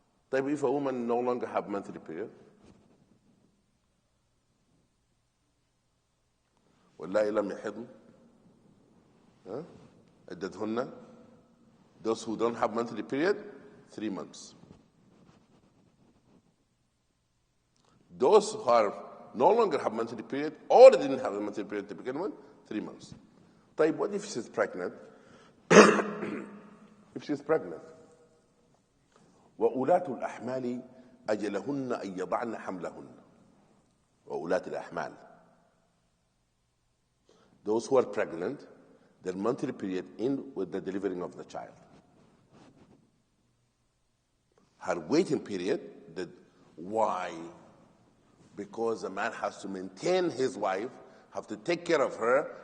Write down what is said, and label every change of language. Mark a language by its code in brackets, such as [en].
[en] But if a woman no longer have monthly period, [ar] والله لم يحضن عدتهن, [en] those who don't have monthly period, 3 months. Those who are no longer have monthly period or didn't have a monthly period to begin with, 3 months. طيب, what if she's pregnant? If she's pregnant, [ar] وأولاة الأحمال أجلهن أن يضعن حملهن. وأولاة الأحمال, [en] those who are pregnant, their monthly period end with the delivering of the child. Her waiting period, why? Because a man has to maintain his wife, have to take care of her.